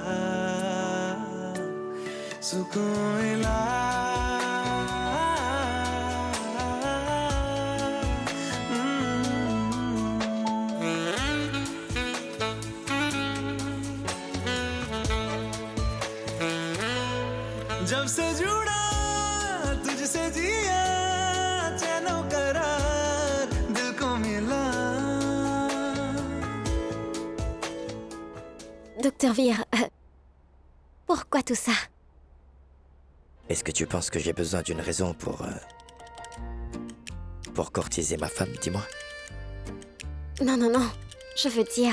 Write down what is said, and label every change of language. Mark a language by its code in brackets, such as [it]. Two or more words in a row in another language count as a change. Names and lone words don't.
[hi] सुकून मिला जब से जुड़ा तुझसे जिया चैनो करार दिल को मिला [fr] Docteur Vere, pourquoi tout ça? Est-ce que tu penses que j'ai besoin d'une raison pour courtiser ma femme, dis-moi? Non, non, non. Je veux dire...